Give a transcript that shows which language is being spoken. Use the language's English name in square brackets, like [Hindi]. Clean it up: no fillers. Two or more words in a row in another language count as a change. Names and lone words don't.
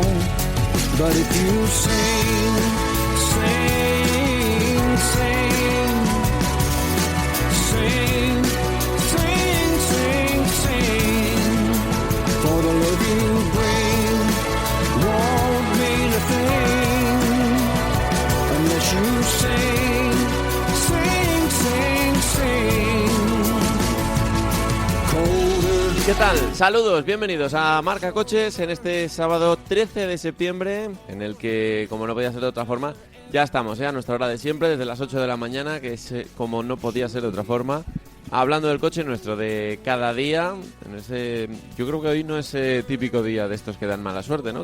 [English] But if you sing, sing, sing, sing, sing, sing, sing, for the love you bring won't mean a thing unless you sing, sing, sing, sing. Colder. [Spanish] ¿Qué tal? Saludos, bienvenidos a Marca Coches en este sábado 13 de septiembre, en el que, como no podía ser de otra forma, ya estamos a nuestra hora de siempre, desde las 8 de la mañana, que es como no podía ser de otra forma, hablando del coche nuestro de cada día. Yo creo que hoy no es típico día de estos que dan mala suerte, ¿no?